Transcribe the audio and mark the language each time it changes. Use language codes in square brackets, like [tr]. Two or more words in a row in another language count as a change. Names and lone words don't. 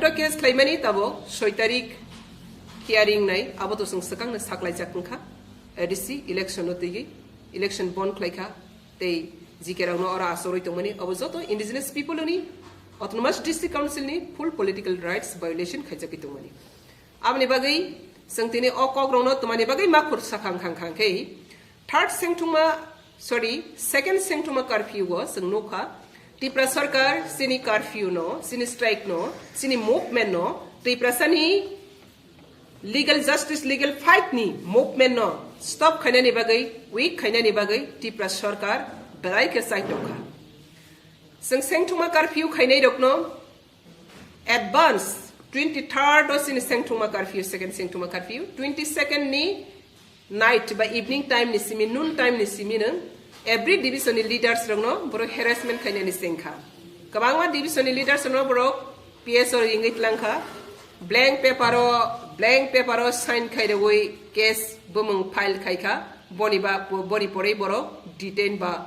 [trk] केस खाइमानि तबो 6 तारिख हियरिंग नाय आबो जों सकांनो साखलाय जाखंखा [en] ADC election [trk] नोतिगि इलेक्शन बन खाइखा ते जिकेरावनो अरा आसरै तमनि अब जतो [en] indigenous people [trk] नि [en] autonomous district council [trk] नि [en] full political rights violation [trk] खाइजाकि तमनि आबनि बागै जों तिनि अ कग्रौनो तमानि बागै माखुर साखांखांखांखै सेकेंड सेंथुमा कर्फ्यू जों नखा त्रिपुरा सरकार सिनि कर्फ्यू नो सिनि स्ट्राइक नो सिनि मूवमेंट नो त्रिपुरा सानि [en] legal justice legal fight [trk] नि मूवमेंट नो स्टॉप खाइनानि बागै वीक खाइनानि बागै त्रिपुरा सरकार बराय के साइड दखा जों सेंथुमा कर्फ्यू खाइनाय रकनो एडवांस 23rd सिनि सेंथुमा कर्फ्यू सेकेंड सेंथुमा कर्फ्यू 22nd नि नाइट बा [en] evening time [trk] नि सिमि [en] noon time [trk] नि सिमि न [en] every division [trk] नि लीडर्स रंगनो बरो हेरासमेंट खाइनानि सेंखा गोबांमा डिविजन नि लीडर्स रंगनो बरो पीएसओ इंगित लांखा [en] blank paper sign [trk] खाइदोय केस बमंग फाइल खाइखा बनी परे बरो डिटेन बा